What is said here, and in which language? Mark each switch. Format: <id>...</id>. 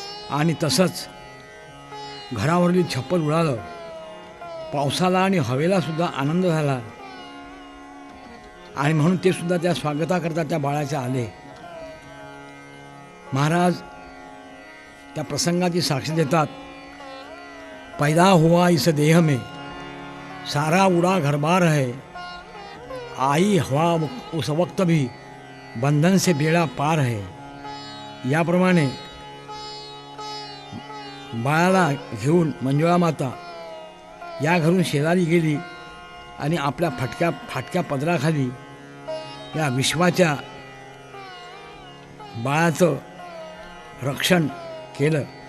<mr>आणि तसंच घरावरील छप्पर उडालं. पावसाला आणि हवेलासुद्धा आनंद झाला आणि म्हणून ते सुद्धा त्या स्वागताकरता त्या बाळाच्या आले. महाराज त्या प्रसंगाची साक्ष देतात.</mr> <hi>पैदा हुआ इस देह में सारा उड़ा घर बार है, आई हवा उस वक्त भी बंधन से बेड़ा पार है.</hi> <mr>याप्रमाणे बाळाला घेऊन मंजुळा माता या घरून शेजारी गेली आणि आपल्या फाटक्या पदराखाली या विश्वाच्या बाळाचं रक्षण केलं.</mr>